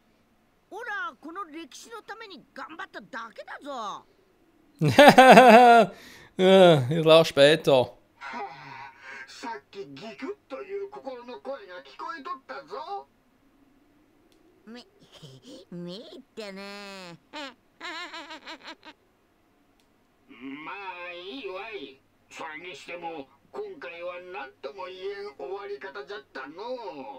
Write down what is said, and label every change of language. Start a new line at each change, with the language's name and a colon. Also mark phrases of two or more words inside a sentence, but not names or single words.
Japanese: オラこの歴史のために頑張っただけだぞ。
German: Ja, ich lach später.
Japanese: さっきギクッという心の声が聞こえとったぞ。めってね。まあいいわい。それにしても今回は何とも言えん終わり方じゃったの。